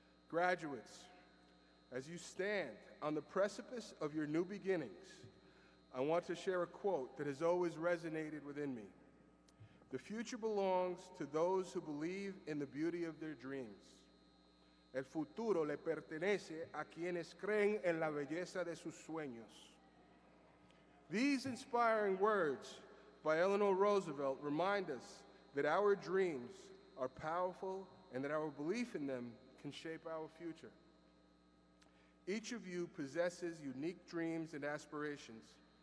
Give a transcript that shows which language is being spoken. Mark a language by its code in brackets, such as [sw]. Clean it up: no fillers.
[en] Graduates, as you stand on the precipice of your new beginnings, I want to share a quote that has always resonated within me. The future belongs to those who believe in the beauty of their dreams. [es] El futuro le pertenece a quienes creen en la belleza de sus sueños. [en] These inspiring words by Eleanor Roosevelt remind us that our dreams are powerful and that our belief in them can shape our future. Each of you possesses unique dreams and aspirations.